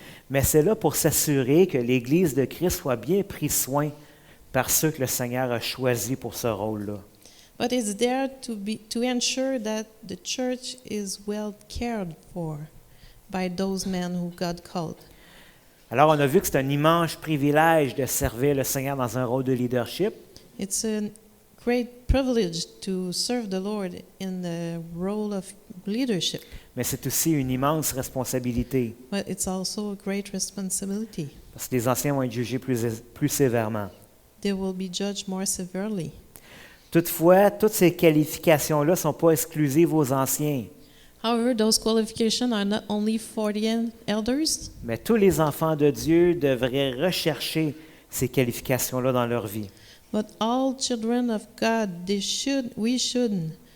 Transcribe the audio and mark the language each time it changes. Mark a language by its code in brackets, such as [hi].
[fr] Mais c'est là pour s'assurer que l'Église de Christ soit bien pris soin par ceux que le Seigneur a choisis pour ce rôle-là. [en] But it's there to ensure that the church is well cared for by those men who God called. [fr] Alors, on a vu que c'est un immense privilège de servir le Seigneur dans un rôle de leadership, [en] It's a great privilege to serve the Lord in the role of leadership, [fr] mais c'est aussi une immense responsabilité, [en] but it's also a great responsibility. [fr] parce que les anciens vont être jugés plus sévèrement. [en] They will be judged more severely. [fr] Toutefois, toutes ces qualifications-là ne sont pas exclusives aux anciens, [en] However, those qualifications are not only for the elders, [fr] mais tous les enfants de Dieu devraient rechercher ces qualifications-là dans leur vie. [en] but all children of God, we should